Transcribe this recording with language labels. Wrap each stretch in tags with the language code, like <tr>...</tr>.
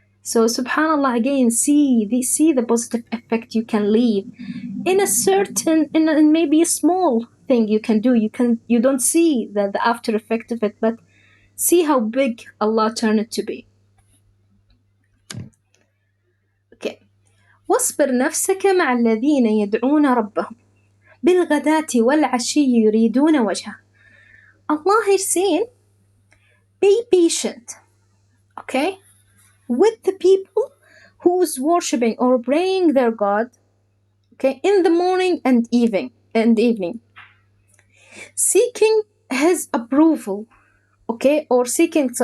<en>So subhanallah, again, see the positive effect you can leave in a certain, in maybe a small thing you can do. You don't see the after effect of it, but see how big Allah turned it to be. Okay.</en> <ar>واصبر نفسك مع الذين يدعون ربهم بالغداة والعشي يريدون وجهه.</ar> <en>Allah is saying, be patient, okay, with the people who's worshipping or praying their God, okay, in the morning and evening, seeking His approval, okay, or seeking.</en>